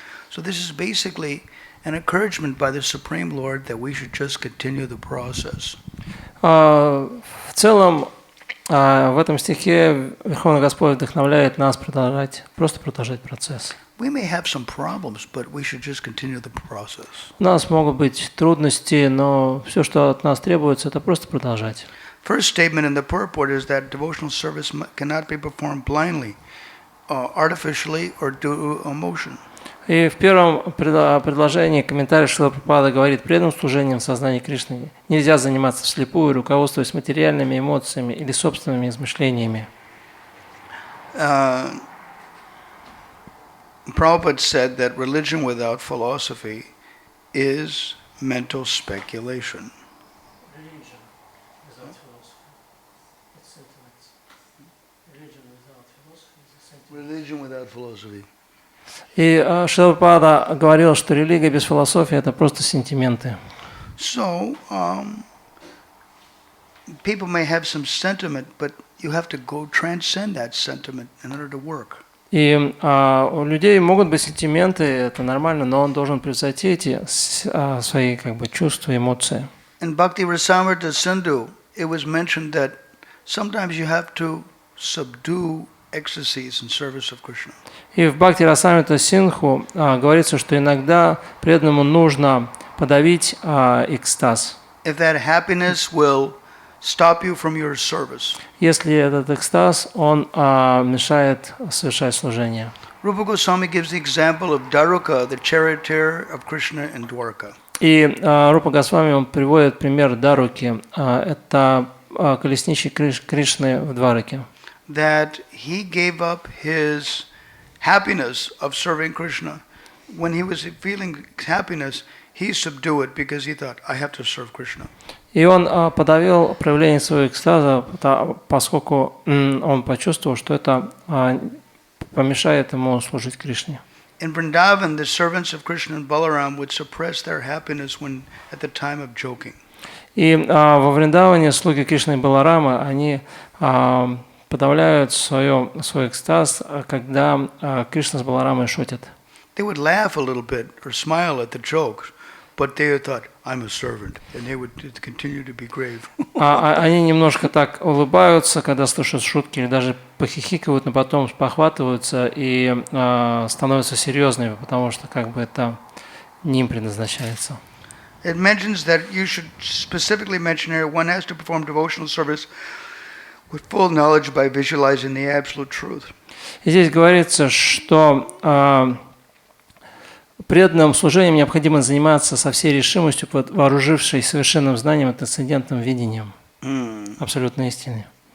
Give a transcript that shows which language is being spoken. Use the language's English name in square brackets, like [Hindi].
[English] So this is basically an encouragement by the Supreme Lord that we should just continue the process. [Russian] В целом, в этом стихе Верховный Господь вдохновляет нас просто продолжать процесс. [English] We may have some problems, but we should just continue the process. [Russian] У нас могут быть трудности, но все, что от нас требуется, это просто продолжать. [English] First statement in the purport is that devotional service cannot be performed blindly, artificially, or due to emotion. [Russian] И в первом предложении комментарий Шрила Прабхупада говорит, преданным служением в сознании Кришны нельзя заниматься вслепую, руководствуясь материальными эмоциями или собственными измышлениями. [English] Prabhupada said that religion without philosophy is mental speculation. Religion without philosophy, it's sentiments. Religion without philosophy is sentiments. Religion without philosophy. [Russian] И Шрила Прабхупада говорил, что религия без философии – это просто сентименты. [English] So, people may have some sentiment, but you have to go transcend that sentiment in order to work. [Russian] И у людей могут быть сентименты, это нормально, но он должен превзойти эти свои чувства, эмоции. [English] In Bhakti Visrambha Madhava, it was mentioned that sometimes you have to subdue ecstasies in service of Krishna. [Russian] И в Бхакти Расамрита Синдху говорится, что иногда преданному нужно подавить экстаз. [English] If that happiness will stop you from your service. [Russian] Если этот экстаз, он мешает совершать служение. [English] Rupa Goswami gives the example of Daruka, the charioteer of Krishna in Dwarka. [Russian] И Рупа Госвами он приводит пример Даруки. Это колесничий Кришны в Двараке. [English] That he gave up his happiness of serving Krishna. When he was feeling happiness, he subdued it because he thought, I have to serve Krishna. [Russian] И он подавил проявление своего экстаза, поскольку он почувствовал, что это помешает ему служить Кришне. [English] In Vrindavan, the servants of Krishna and Balaram would suppress their happiness when at the time of joking. [Russian] И во Вриндаване слуги Кришны и Баларама, они подавляют свой экстаз, когда Кришна с Баларамой шутят. [English] They would laugh a little bit or smile at the jokes, but they thought, I'm a servant, and they would continue to be grave. [Russian] Они немножко так улыбаются, когда слышат шутки, или даже похихикивают, но потом спохватываются и становятся серьезными, потому что как бы это не им предназначается. [English] It mentions that you should specifically mention here one has to perform devotional service with full knowledge by visualizing the absolute truth. [Russian] И здесь говорится, что преданным служением необходимо заниматься со всей решимостью, вооружившись совершенным знанием и трансцендентным видением абсолютной истины.